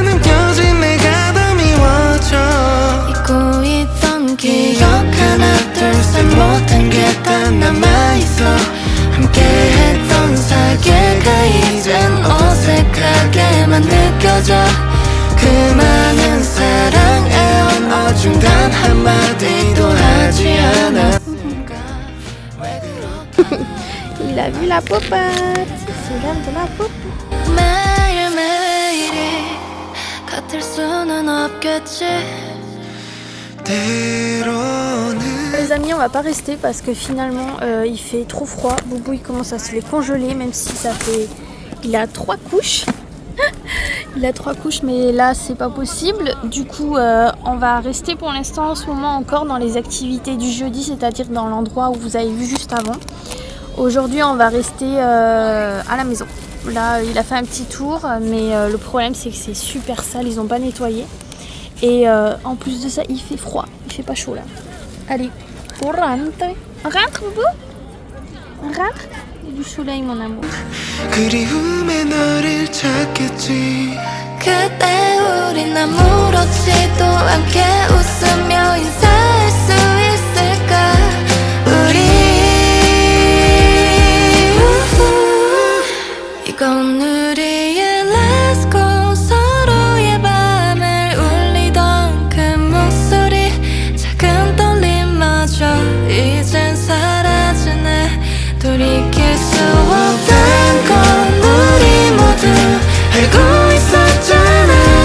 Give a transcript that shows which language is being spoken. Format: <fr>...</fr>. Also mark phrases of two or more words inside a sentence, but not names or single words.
<ko>느껴진 내가 더 미워져 잊고 있던 기억 하나 둘 셋 모든 게 다 남아있어 함께했던 사계가 이젠 어색하게만 느껴져 그 많은 사랑의 언어 중 단 한마디도 하지 않았을까 왜 그렇게</ko> <fr>Il a vu la popote. C'est l'heure de la popote.</fr> <ko>매일매일이 같을 수는 없겠지 때로는</ko> <fr>Les amis, on va pas rester parce que finalement il fait trop froid. Boubou il commence à se les congeler, même si ça fait. Il a 3 couches. Il a 3 couches, mais là c'est pas possible. Du coup, on va rester pour l'instant en ce moment encore dans les activités du jeudi, c'est-à-dire dans l'endroit où vous avez vu juste avant. Aujourd'hui, on va rester à la maison. Là, il a fait un petit tour, mais le problème c'est que c'est super sale, ils ont pas nettoyé. Et en plus de ça, il fait froid, il fait pas chaud là. Allez, on rentre. On rentre, Boubou? On rentre? Il y a du soleil, mon amour.</fr> <ko>그리움에 너를 찾겠지 그때 우린 아무렇지도 않게 웃으며 인사할 수 있을까 우리 이건 우리의</ko> <en>last call</en> <ko>서로의 밤을 울리던 그 목소리 작은 떨림마저 이젠 사라지네 돌이킬 수 없단 건 우리 모두 알고 있었잖아</ko>